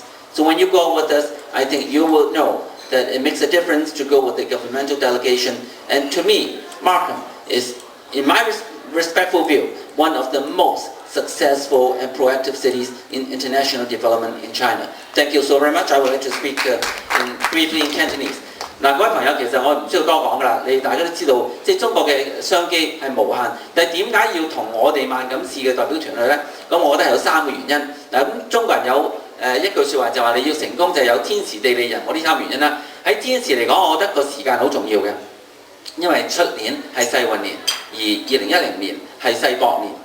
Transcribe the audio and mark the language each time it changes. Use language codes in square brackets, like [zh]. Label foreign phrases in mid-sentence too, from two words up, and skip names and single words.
[en] So when you go with us, I think you will know that it makes a difference to go with the governmental delegation. And to me, Markham is, in my respectful view, one of the most successful and proactive cities in international development in China. Thank you so very much. I would like to speak briefly in Cantonese. [yue] 嗱，各位朋友，其實我唔需要多講㗎啦，大家都知道，即係中國嘅商機係無限，但係點解要同我哋萬錦市嘅代表團去呢？咁我覺得係有3個原因。嗱，咁中國人有一句説話就話你要成功就係有天時地利人和呢3個原因啦。喺天時嚟講，我覺得個時間好重要嘅，因為出年係世運年，而2010年係世博年。